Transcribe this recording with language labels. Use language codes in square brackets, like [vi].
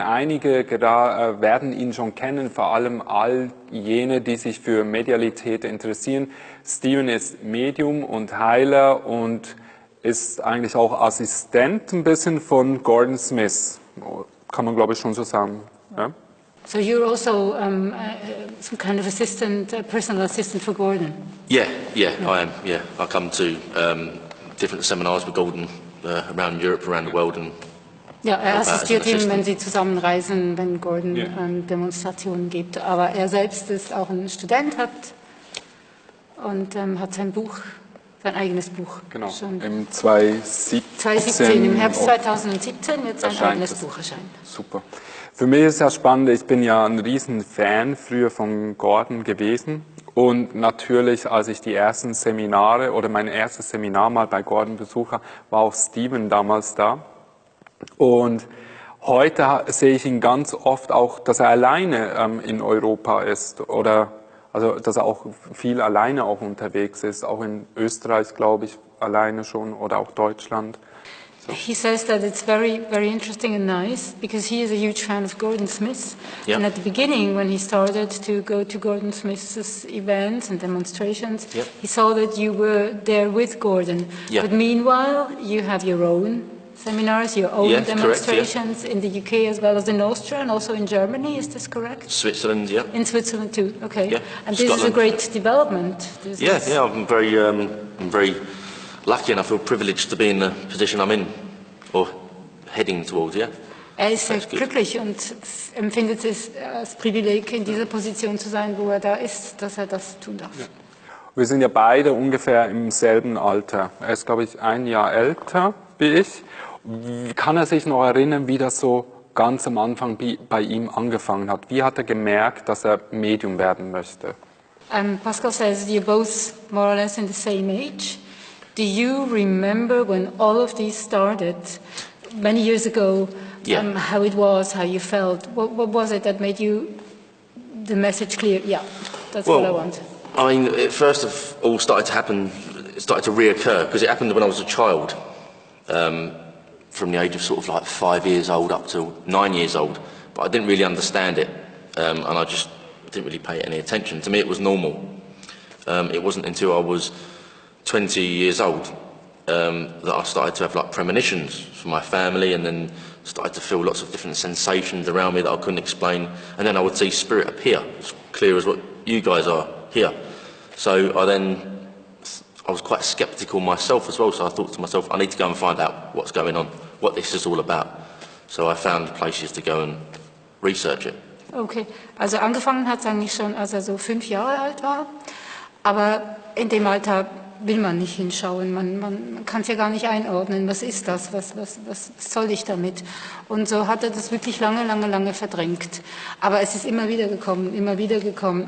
[de] Einige werden ihn schon kennen, vor allem all jene, die sich für Medialität interessieren. Steven ist Medium und Heiler und ist eigentlich auch Assistent ein bisschen von Gordon Smith. Kann man, glaube ich, schon so sagen. Ja? [en] So you're also some kind of assistant, personal assistant for Gordon? Yeah, I am. Yeah, I come to different seminars with Gordon. Around Europe, around the world. And [de] ja, er assistiert ihm, wenn sie zusammenreisen, wenn Gordon Demonstrationen gibt. Aber er selbst ist auch ein Student, hat sein Buch, sein eigenes Buch. Genau, schon im 2017. Im Herbst 2017 wird sein eigenes Buch erscheinen. Super. Für mich ist ja spannend, ich bin ja ein riesen Fan früher von Gordon gewesen. Und natürlich, als ich die ersten Seminare oder mein erstes Seminar mal bei Gordon besuche, war auch Steven damals da. Und heute sehe ich ihn ganz oft auch, dass er alleine in Europa ist oder also dass er auch viel alleine auch unterwegs ist, auch in Österreich, glaube ich, alleine schon oder auch Deutschland. [en] He says that it's very, very interesting and nice because he is a huge fan of Gordon Smith. Yeah. And at the beginning, when he started to go to Gordon Smith's events and demonstrations, he saw that you were there with Gordon. Yeah. But meanwhile, you have your own seminars, your own demonstrations in the UK as well as in Austria and also in Germany. Is this correct? Switzerland, yeah. In Switzerland too. Okay. Yeah. And this is a great development. I'm very lucky and I feel privileged to be in the position I'm in, or heading towards, yeah. [de] Er ist sehr glücklich und empfindet es als Privileg, in dieser Position zu sein, wo er da ist, dass er das tun darf. Ja. Wir sind ja beide ungefähr im selben Alter. Er ist, glaube ich, ein Jahr älter wie ich. Kann er sich noch erinnern, wie das so ganz am Anfang bei ihm angefangen hat? Wie hat er gemerkt, dass er Medium werden möchte? [en] Pascal says you're both more or less in the same age. Do you remember when all of these started many years ago, how it was, how you felt? What was it that made you the message clear? Yeah, that's what I want. I mean, it first of all started to happen, it started to reoccur because it happened when I was a child, from the age of sort of like 5 years old up to 9 years old. But I didn't really understand it, and I just didn't really pay any attention. To me, it was normal. It wasn't until I was 20 years old that I started to have like premonitions for my family, and then started to feel lots of different sensations around me that I couldn't explain, and then I would see spirit appear, as clear as what you guys are here. So I was quite sceptical myself as well, so I thought to myself, I need to go and find out what's going on, what this is all about. So I found places to go and research it. [de] Okay, also angefangen hat es eigentlich schon, als er so 5 Jahre alt war, aber in dem Alter will man nicht hinschauen, man kann es ja gar nicht einordnen, was ist das, was soll ich damit? Und so hat er das wirklich lange verdrängt. Aber es ist immer wieder gekommen.